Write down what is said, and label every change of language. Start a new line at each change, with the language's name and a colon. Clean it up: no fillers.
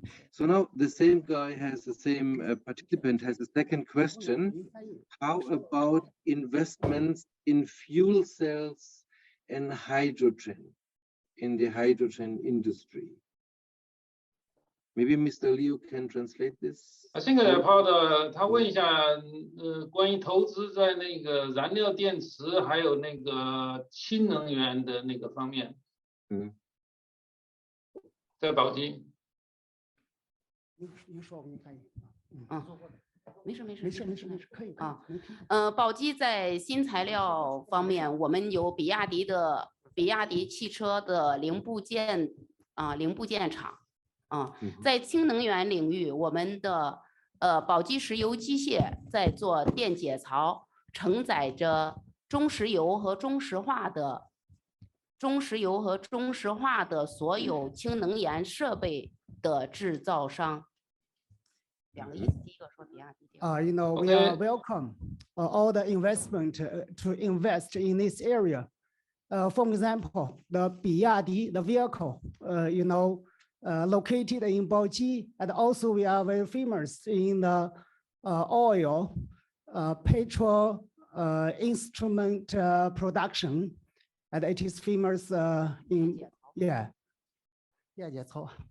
English: So now the same guy has the same participant has a second question. How about investments in fuel cells and hydrogen in the hydrogen industry? Maybe Mr. Liu can translate this. I think about
Chinese: 他问一下，关于投资在那个燃料电池还有那个氢能源的那个方面。在宝鸡。你说我给你翻译。没事，可以宝鸡在新材料方面，我们有比亚迪汽车的零部件厂在氢能源领域，我们的宝鸡石油机械在做电解槽，承载着中石油和中石化的所有氢能源设备的制造商。两个意思，第一个说比亚迪。
English: we are welcome all the investment to invest in this area. For example, the Biadi, the vehicle, located in Baoji, and also we are very famous in the oil, petrol instrument production, and it is famous in电解槽。